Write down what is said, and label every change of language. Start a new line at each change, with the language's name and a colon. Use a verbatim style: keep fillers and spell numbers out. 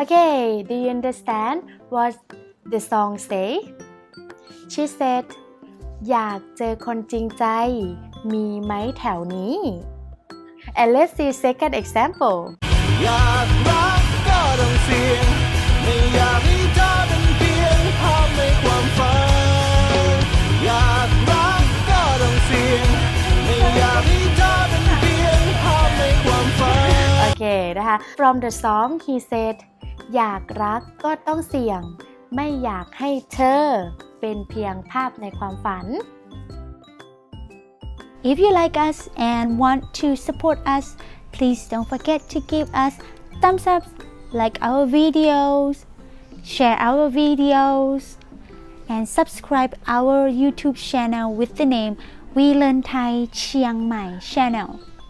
English: Okay, do you understand what the song say? She said
Thai: อยากเจอคนจริงใจมีไหมแถวนี้
English: And let's see second example
Thai: อยากรักก็ต้องเสี่ยงไม่อยากให้เธอเป็นเพียงภาพในความฝันอยากรักก็ต้องเสี่ยงไม่อยากให้เธอเป็นเพียงภาพในความฝัน Okay นะคะ
English: From the song he said
Thai: อยากรักก็ต้องเสี่ยงไม่อยากให้เธอเป็นเพียงภาพในความฝัน
English: If you like us and want to support us, please don't forget to give us thumbs up, like our videos, share our videos, and subscribe our YouTube channel with the name We Learn Thai Chiang Mai Channel.